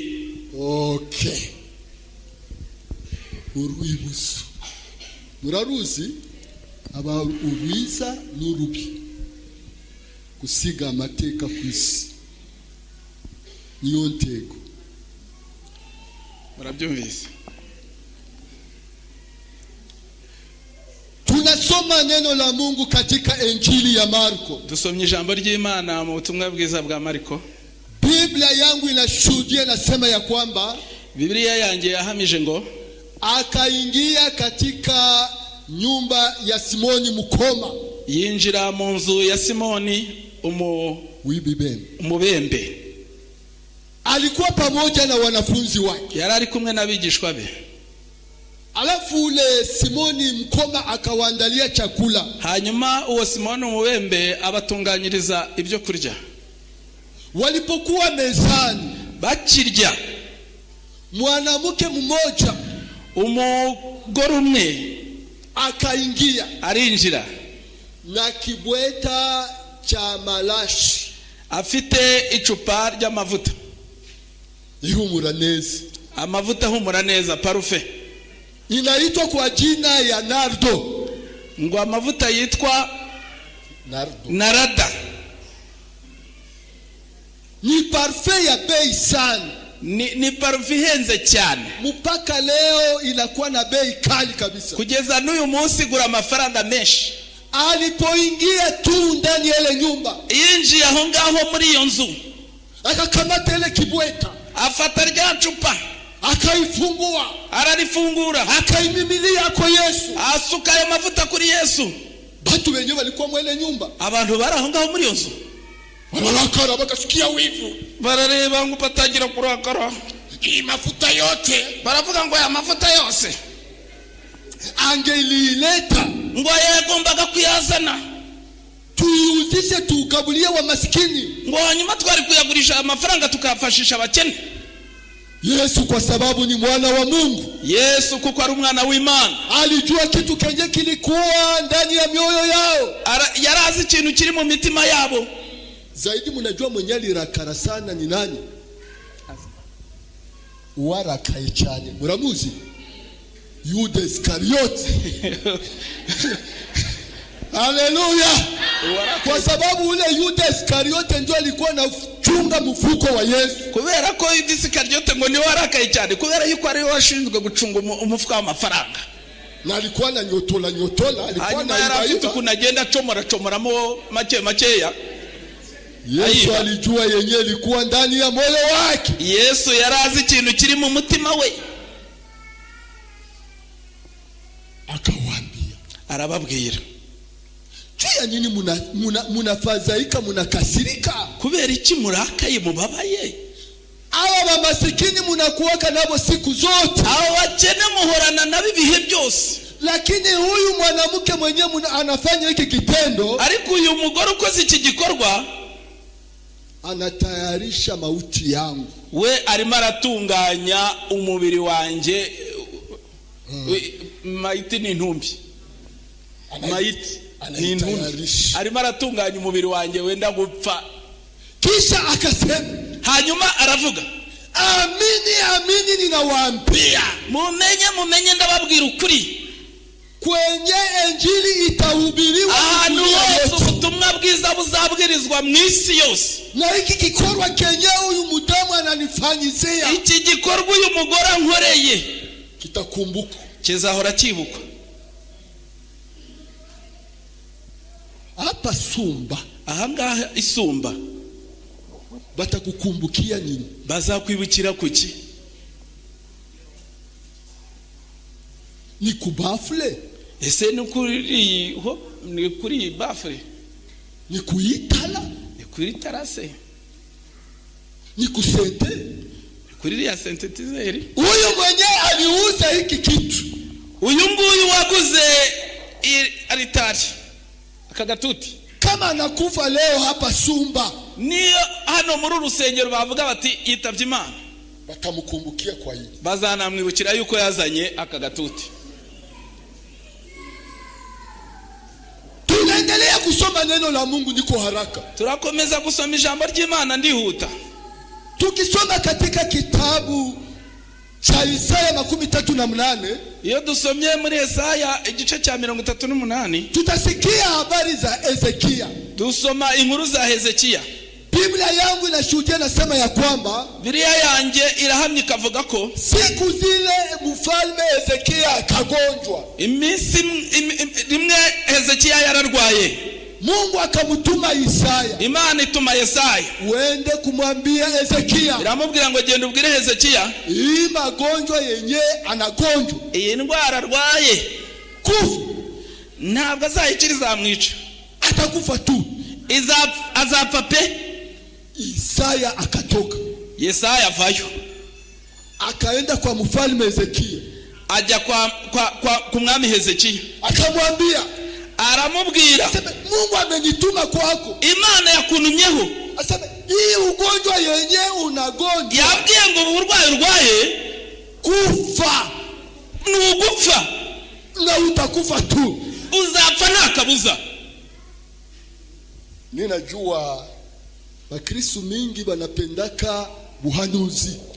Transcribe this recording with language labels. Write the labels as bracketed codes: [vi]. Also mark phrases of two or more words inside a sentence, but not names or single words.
[rw] Okay. Urwibutso. Muraruzi aba urwiza n'urubi. Gusiga amateka ku isi. Niyo ntego. Murabyumvise. [sw] Tunasoma neno la Mungu katika Injili ya Mariko. [rw] Dusomye ijambo ry'Imana mu butumwa bwiza bwa Mariko. [sw] Biblia yangu inashuhudia nasema ya kwamba [rw] Biblia yanjye yahamije ngo [sw] akaingia katika nyumba ya Simoni mkoma. [rw] Yinjira mu nzu ya Simoni umubembe. [sw] Alikuwa pamoja na wanafunzi wake. [rw] Yari ari kumwe n'abigishwa be. [sw] Alafu ule Simoni mkoma akawaandalia chakula. [rw] Hanyuma uwo Simoni umubembe abatunganyiriza ibyo kurya. [sw] Walipokuwa mezani [rw] bakirya, [sw] mwanamke mmoja [rw] umugore umwe [sw] akaingia [rw] arinjira [sw] na kibweta cha malashi, [rw] afite icupa ry'amavuta ihumura neza, amavuta ahumura neza, parufe. [sw] inaitwa kwa jina ya nardo, [rw] ngo amavuta yitwa narada. [sw] ni parfum ya bei sana, [rw] ni parufe ihenze cyane, [sw] mpaka leo inakuwa na bei kali kabisa. [rw] kugeza n'uyu munsi gura amafaranga menshi. [sw] Alipoingia tu ndani ya ile nyumba, [rw] yinjiye aho ngaho muri iyo nzu, [sw] akakamata ile kibweta, [rw] afata rya cupa, [sw] akaifungua, [rw] ararifungura, [sw] akaimimilia kwa Yesu, [rw] asuka ayo mavuta kuri Yesu. [sw] Batu wenyewe walikuwa mwele nyumba, [rw] abantu bari aho ngaho muri iyo nzu [sw] wanarakara, bakasikia wivu, [rw] barareba ngo batangira kurakara. [sw] hii mafuta yote, [rw] baravuga ngo aya mafuta yose [sw] angelileta, [rw] ngo yagombaga kuyazana [sw] tuiuzishe tukabulie wa maskini, [rw] ngo hanyuma twari kuyagurisha amafaranga tukafashisha abakene. [sw] Yesu kwa sababu ni mwana wa Mungu, [rw] Yesu kuko ari umwana w'Imana, [sw] alijua kitu kenye kilikuwa ndani ya mioyo yao, [rw] yarazi ikintu kiri mu mitima yabo. [sw] Zaidi mnajua mwenye alirakara sana ni nani? [rw] Warakaye cyane, muramuzi? [sw] Yuda Iskariote. Haleluya! Kwa sababu ule Yuda Iskariote ndio alikuwa anachunga mfuko wa Yesu. [rw] Kubera ko Yuda Iskariote ngo ni warakaye cyane, kubera yuko ari washinzwe gucunga umufuka w'amafaranga. [sw] Na alikuwa na nyotola, alikuwa na [rw] iba kunagenda comoramo makeya. [sw] Yesu alijua yenyewe ilikuwa ndani ya moyo wake. [rw] Yesu yarazi ikintu kiri mu mutima we, [sw] akawaambia, [rw] arababwira, [sw] "Tuya nini munafadhaika, munakasirika? [rw] kubera iki murakaye mubabaye? [sw] Aba bamasikini munakuwaka nabo siku zote, [rw] abo bakene muhorana nabo ibihe byose, [sw] lakini huyu mwanamke mwenyewe anafanya hiki kitendo, [rw] ariko uyu mugore ukoze iki gikorwa [sw] anatayarisha mauti yangu. [rw] We arimo aratunganya umubiri wanjye." Maiti ni intumbi, maiti ni intumbi, arimo aratunganya umubiri wanjye wenda gupfa. [sw] Kisha akasema, [rw] hanyuma aravuga, [sw] amini ninawaambia, [rw] mumenye ndababwira ukuri, [sw] kwenye injili itahubiriwa [rw] ahantu hose ubutumwa bwiza buzabwirizwa mu isi yose. [sw] Na hiki gikorwa kenye [rw] uyu mudamu [sw] ananifanyizia, [rw] iki gikorwa uyu mugore ankoreye [sw] kitakumbuka, [rw] kizahora kibukwa. [sw] hapa Sumba, [rw] ahangaha Isumba [sw] batakukumbukia nini? [rw] Bazakwibukira kuki? [sw] Ni kubafle? [rw] Ese ni kuri bafle? [sw] Ni kuitala? [rw] Ni kuri tarase? [sw] Ni kusente? [rw] Kuri ya sentetizeri? [sw] Uyu mwenye aliuza hiki kitu, [rw] uyu nguyu waguze aritari akagatuti, [sw] kama anakufa leo hapa Sumba, [rw] niyo hano muri urusengero bavuga bati yitavye Imana, [sw] batamukumbukia kwa hili, [rw] bazanamwibukira yuko yazanye akagatuti. [sw] Tunaendelea kusoma neno la Mungu, niko haraka. [rw] Turakomeza kusoma ijambo ry'Imana ndihuta. [sw] Tukisoma katika kitabu cha Isaya 38, [rw] iyo dusomye muri Yesaya igice cya 38, [sw] tutasikia habari za Ezekia. [rw] Dusoma inkuru za Hezekiya. [sw] Biblia yangu inashuhudia, nasema ya kwamba [rw] Biblia yanjye irahamye kavuga ko [sw] siku zile mfalme Ezekia akagonjwa. [rw] Iminsi rimwe Hezekiya yararwaye, [sw] Mungu akamutuma Isaya, [rw] Imana ituma Yesaya, [sw] uende kumwambia Ezekia, [rw] iramubwira ngo genda ubwire Hezekiya, [sw] hii magonjwa yenye anagonjwa, [rw] iyi ndwara arwaye [sw] kufu [rw] ntabwo azayikira, izamwica, [sw] atakufa tu, [rw] azapfa pe. [sw] Isaya akatoka, [rw] Yesaya avayo, [sw] akaenda kwa mfalme Ezekia, [rw] ajya kwa mwami Hezekiya, [sw] akamwambia, [rw] aramubwira, [sw] Mungu amenituma kwako, [rw] Imana yakunumyeho, [sw] asema hii ugonjwa yenye unagonjwa, [rw] yabwiye ngo uburwayi urwaye [sw] kufa, [rw] Nugupfa. [sw] Na utakufa tu. [rw] Uzapfa nta kabuza. [sw] Ninajua Bakristo mingi banapendaka buhanuzi.